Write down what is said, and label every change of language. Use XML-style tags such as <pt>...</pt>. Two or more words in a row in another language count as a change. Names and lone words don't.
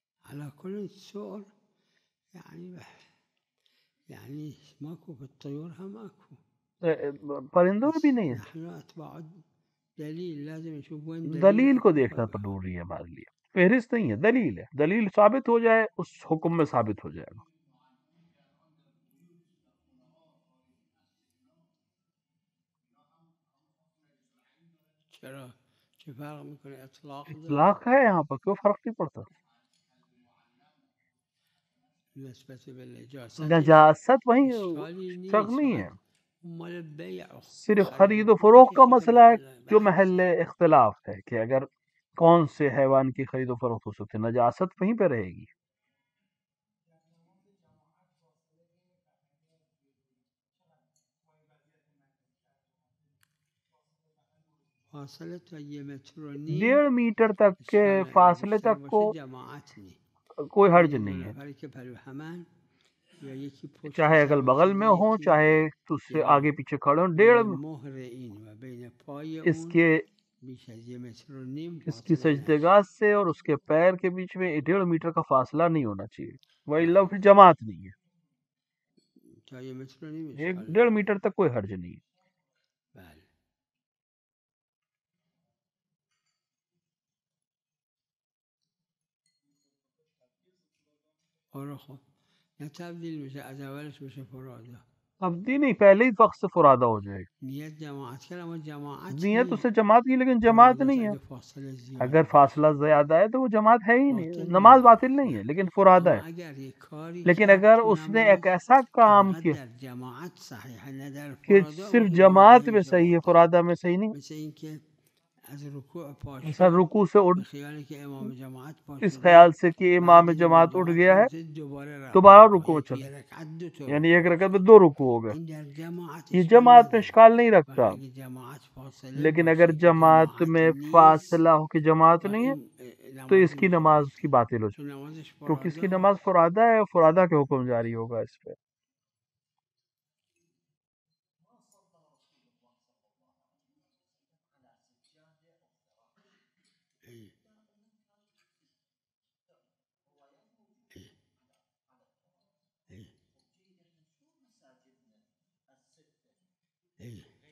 <ar>على كل سؤر يعني يعني ماكو في الطيور هم ماكو.</ar> <ur>پرندوں میں بھی نہیں ہے.</ur> <ar>نحن أتباع دلیل لازم نشوف وين</ar> <ur>دلیل کو</ur> <ar>أقوى</ar> <ur>دیکھنا ضروری ہے ہمارے لیے. فہرست نہیں ہے، دلیل ہے. دلیل ثابت ہو جائے اس حکم میں ثابت ہو جائے گا.</ur> <fa>چرا چه فرق میکنه اطلاق داره</fa> <ur>اطلاق ہے یہاں پر، کیوں فرق نہیں پڑتا؟</ur> <fa>نسبت به نجاست</fa> <ur>نجاست وہیں</ur> <fa>اشکالی فرق نیست،</fa> <ur>نہیں ہے.</ur> <fa>فقط مال بیع</fa> <ur>صرف خرید و فروخت کا مسئلہ ہے جو محل اختلاف ہے کہ اگر کون سے حیوان کی خرید و فروخت ہو سکتی ہے، نجاست وہیں پہ رہے گی.</ur> <fa>فاصله تا 1.5 متر</fa> <ur>1.5 میٹر تک کے فاصلے تک کو جماعت نہیں، کوئی حرج نہیں ہے،</ur> <fa>نفری که پلو همن یا یکی پشت</fa> <ur>چاہے</ur> <fa>سر</fa> <ur>اگل</ur> <fa>باشه</fa> <ur>بغل میں ہوں</ur> <fa>یکی</fa> <ur>چاہے تو اس سے یعنی آگے پیچھے کھڑے ہوں. 1.5</ur> <fa>مهر این و بین پای</fa> <ur>اس</ur> <fa>اون</fa> <ur>کے</ur> <fa>بیش از 1.5 متر</fa> <ur>اس کی</ur> <fa>فاصله</fa> <ur>سجدگاہ سے اور اس کے پیر کے بیچ میں 1.5 میٹر کا فاصلہ نہیں ہونا چاہیے، وَإِلَّا پھر جماعت نہیں ہے.</ur> <fa>تا 1.5 متر</fa> <ur>1.5 میٹر تک کوئی حرج نہیں ہے.</ur> <fa>بله. آره خب نه تبدیل میشه از اولش بشه فرادا،</fa> <ur>تبدیل نہیں، پہلے ہی وقت سے فرادہ ہو جائے گا.</ur> <fa>نیت جماعت کرد اما جماعت نیت نیست،</fa> <ur>اسے جماعت کی لیکن جماعت</ur> <fa>فراداست</fa> <ur>نہیں ہے.</ur> <fa>اگه فاصله زیاد</fa> <ur>اگر</ur> <fa>باشه.</fa> <ur>فاصلہ زیادہ ہے تو وہ جماعت ہے ہی نہیں،</ur> <fa>باطل نماز نیست.</fa> <ur>باطل نہیں ہے لیکن فرادہ</ur> <fa>اما</fa> <ur>ہے.</ur> <fa>اگر یک کاری</fa> <ur>لیکن</ur> <fa>کرد</fa> <ur>اگر تو اس نے</ur> <fa>نماز</fa> <ur>ایک ایسا</ur> <fa>که</fa> <ur>کام</ur> <fa>فقط</fa> <ur>کیا</ur> <fa>در جماعت صحیحه نه در</fa> <ur>کہ</ur> <fa>فرادا،</fa> <ur>صرف</ur> <fa>اون</fa> <ur>جماعت</ur> <fa>مواجهه</fa> <ur>میں</ur> <fa>میشه</fa> <ur>صحیح ہے،</ur> <fa>باطل.</fa> <ur>فرادہ میں صحیح نہیں.</ur> <fa>مثل اینکه از رکوع پا</fa> <ur>مثلا</ur> <fa>شد</fa> <ur>رکوع سے اٹھ</ur> <fa>به خیالی که امام جماعت پا</fa> <ur>اس</ur> <fa>شده،</fa> <ur>خیال سے کہ امام</ur> <fa>بعد که</fa> <ur>جماعت</ur> <fa>امام</fa> <ur>اٹھ</ur> <fa>جماعت</fa> <ur>گیا</ur> <fa>پا</fa> <ur>ہے</ur> <fa>شد دوباره رفت</fa> <ur>دوبارہ</ur> <fa>رکوع،</fa> <ur>رکوع</ur> <fa>یکی</fa> <ur>چلا،</ur> <fa>رکعت 2</fa> <ur>یعنی ایک</ur> <fa>رکوع.</fa> <ur>رکعت میں 2 رکوع ہو گئے.</ur> <fa>این در جماعت</fa> <ur>یہ</ur> <fa>اشکال</fa> <ur>جماعت میں</ur> <fa>نداره،</fa> <ur>اشکال نہیں</ur> <fa>ولی</fa> <ur>رکھتا.</ur> <fa>اگه جماعت فاصله</fa> <ur>لیکن</ur> <fa>باشه</fa> <ur>اگر</ur> <fa>که جماعت</fa> <ur>جماعت میں</ur> <fa>نیست</fa> <ur>فاصلہ ہو کہ جماعت</ur> <fa>و</fa> <ur>نہیں ہے</ur> <fa>این</fa> <ur>تو اس</ur> <fa>نماز</fa> <ur>کی</ur> <fa>میشه</fa> <ur>نماز اس کی</ur> <fa>باطل،</fa> <ur>باطل ہو جائے،</ur> <fa>چون نمازش</fa> <ur>کیونکہ اس کی</ur> <fa>فرادا.</fa> <ur>نماز فرادہ ہے، فرادہ کے حکم جاری ہوگا اس پہ. ای- ای- ای.</ur>